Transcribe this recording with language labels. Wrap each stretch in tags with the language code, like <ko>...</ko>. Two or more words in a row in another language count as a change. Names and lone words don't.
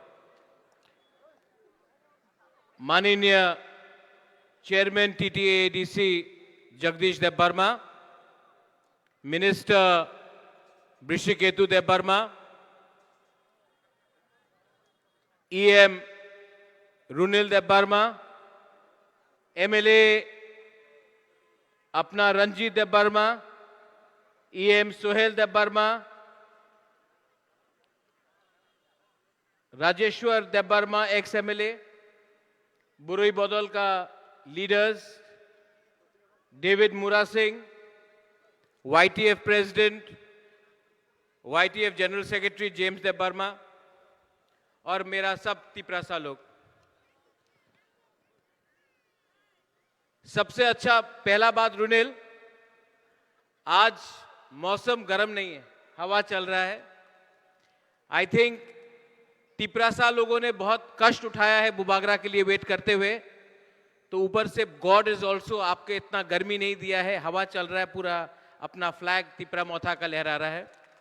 <en>Maninia Chairman TTADC Jagdish Deb Barma, Minister Brishiketu Deb Barma, EM Runil Deb Barma, MLA Apna Ranjit Deb Barma, EM Sohel Deb Barma,</en> <hi>राजेश्वर देबबर्मा</hi> <en>ex MLA</en> <hi>बुरुई बदल का लीडर्स डेविड मुरा सिंह वाईटीएफ प्रेसिडेंट वाईटीएफ</hi> <en>general secretary</en> <hi>जेम्स देबबर्मा और मेरा सब तिपरासा लोग सबसे अच्छा पहला बात रुनेल आज मौसम गर्म नहीं है हवा चल रहा है</hi> <en>I think</en> <hi>तिपरासा लोगों ने बहुत कष्ट उठाया है बुबागरा के लिए वेट करते हुए तो ऊपर से</hi> <en>God is also</en> <hi>आपके इतना गर्मी नहीं दिया है हवा चल रहा है पूरा अपना फ्लैग तिपरा मोथा का लहरा रहा है</hi>